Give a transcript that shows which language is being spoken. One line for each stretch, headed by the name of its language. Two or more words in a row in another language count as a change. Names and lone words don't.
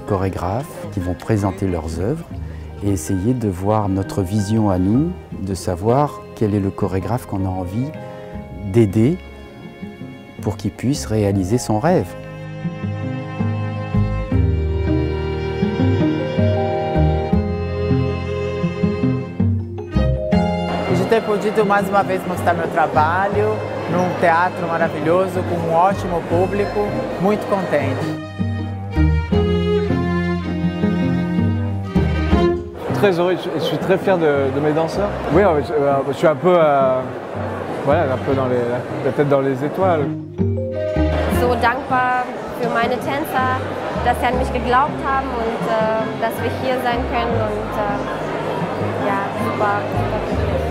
French: chorégraphes qui vont présenter leurs œuvres et essayer de voir notre vision à nous, de savoir quel est le chorégraphe qu'on a envie d'aider pour qu'il puisse réaliser son rêve.
Portuguese: De ter podido mais uma vez mostrar meu trabalho num teatro maravilhoso, com ótimo público, muito contente.
French: Très heureux, je suis très fier de mes danseurs. Oui, je suis un peu, voilà, un peu dans la tête dans les étoiles.
German: So dankbar für meine Tänzer, dass sie an mich geglaubt haben und dass wir hier sein können und ja, super.